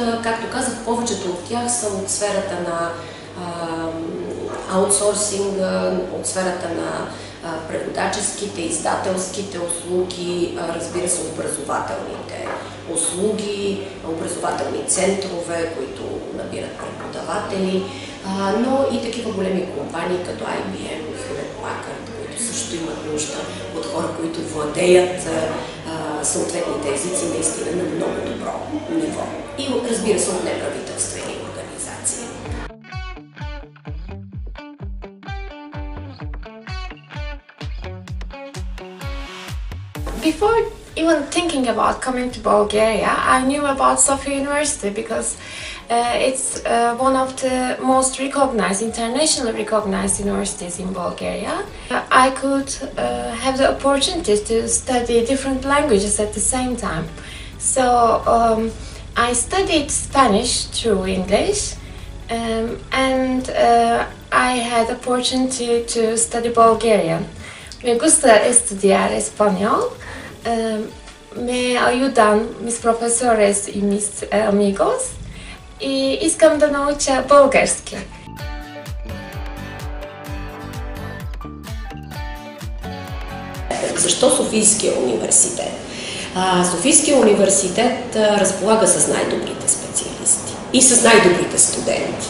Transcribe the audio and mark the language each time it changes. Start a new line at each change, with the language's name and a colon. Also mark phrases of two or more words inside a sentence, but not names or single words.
Bulgarian: Както казах, повечето от тях са от сферата на аутсорсинга, от сферата на преводаческите, издателските услуги, разбира се, образователните услуги, образователни центрове, които набират преподаватели, но и такива големи компании като IBM, Hewlett Packard, които също имат нужда от хора, които владеят съответните езици наистина на много добро ниво. И разбира се, от неправителствени организации.
English: Before even thinking about coming to Bulgaria, I knew about Sofia University because it's one of the most recognized, internationally recognized universities in Bulgaria. I could have the opportunity to study different languages at the same time. So I studied Spanish through English, and I had the opportunity to study Bulgarian.
Spanish: Me gusta estudiar español. Me ayudan mis profesores y mis amigos
Bulgarian: и искам да науча български. Защо Софийския университет? Софийския университет разполага с най-добрите специалисти и с най-добрите студенти.